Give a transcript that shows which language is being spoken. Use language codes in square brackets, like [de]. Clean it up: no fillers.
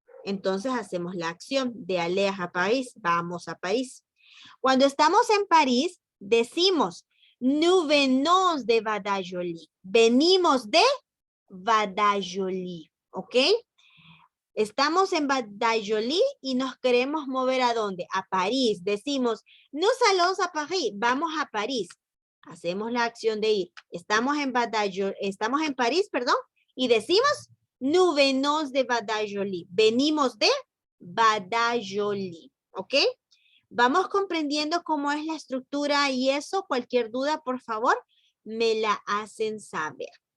[es] Entonces hacemos la acción de aller a París. Vamos a París. Cuando estamos en París, decimos, [fr] nous venons de Valladolid. [es] Venimos de Valladolid. ¿Ok? Estamos en Valladolid y nos queremos mover ¿a dónde? A París. [fr] Decimos, nous allons à Paris. [es] Vamos a París. Hacemos la acción de ir. Estamos en París, perdón. Y decimos, [fr] nous venons de Valladolid. [es] Venimos de Valladolid. ¿Ok? Vamos comprendiendo cómo es la estructura y eso. Cualquier duda, por favor, me la hacen saber.